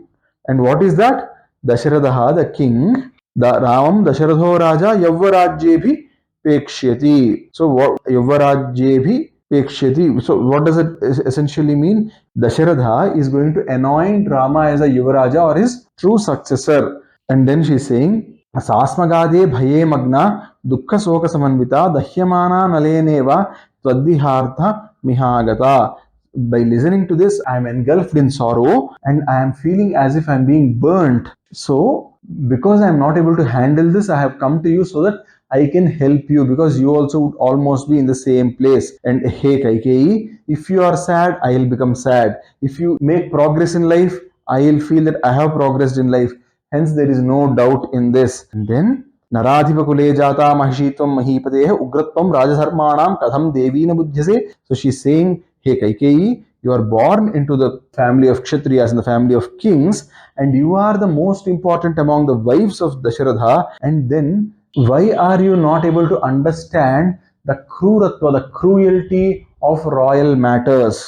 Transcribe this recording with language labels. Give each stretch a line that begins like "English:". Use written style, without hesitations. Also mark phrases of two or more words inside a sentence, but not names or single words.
English: And what is that? Dasharatha, the king, the
Sanskrit: Ramam Dasharatho Raja Yavvarajyebhi Pekshyati.
English: So what
Sanskrit: Yavvarajyebhi Pekshyati.
English: So what does it essentially mean? Dasharatha is going to anoint Rama as a Yuvaraja or his true successor. And then she is saying,
Sanskrit: Sasmagade Bhaye Magna Dukkha Soka Samanvita Dahyamana Naleneva Twaddihartha Mihagata.
English: By listening to this, I am engulfed in sorrow and I am feeling as if I am being burnt. So, because I am not able to handle this, I have come to you so that I can help you, because you also would almost be in the same place. And hey Kaikeyi, if you are sad, I will become sad. If you make progress in life, I will feel that I have progressed in life. Hence, there is no doubt in this. And then,
Sanskrit: Naradhipakule jata mahishitvam mahipadeha ugratvam rajadharmanam katham devina buddhyase.
English: So she's saying, hey Kaikeyi, you are born into the family of Kshatriyas, in the family of kings, and you are the most important among the wives of Dasharatha. And then, why are you not able to understand the kruratva, the cruelty of royal matters?